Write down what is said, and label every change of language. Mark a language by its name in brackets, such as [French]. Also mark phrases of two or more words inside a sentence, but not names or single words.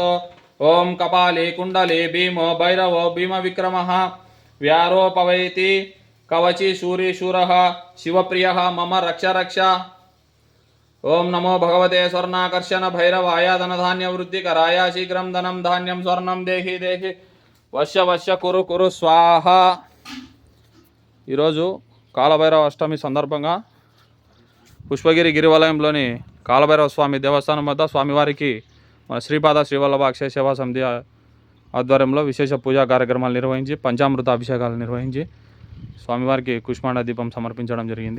[Sanskrit] ओम कपाली कुंडली भीमो भैरवो भीम विक्रमः व्यारोपवैति कवची शूरी शूरः शिवप्रियः मम रक्ष रक्ष। ओम नमो भगवते स्वर्णाकर्षण भैरवाय धनधान्य वृद्धिकराय शीघ्रं धनं धान्यं स्वर्णं देहि देहि वश्य वश्य कुरु कुरु स्वाहा। [Telugu] ఈరోజు కాలభైరవ అష్టమి సందర్భంగా పుష్పగిరి గిరివలయంలోని కాలభైరవ స్వామి దేవస్థానం వద్ద స్వామివారికి మన శ్రీపాద శ్రీవల్లభ అక్షయ సేవా సమితి ఆధ్వర్యంలో విశేష పూజా కార్యక్రమాలు నిర్వహించి పంచామృత అభిషేకాలు నిర్వహించి స్వామివారికి కుష్మాండ దీపం సమర్పించడం జరిగింది.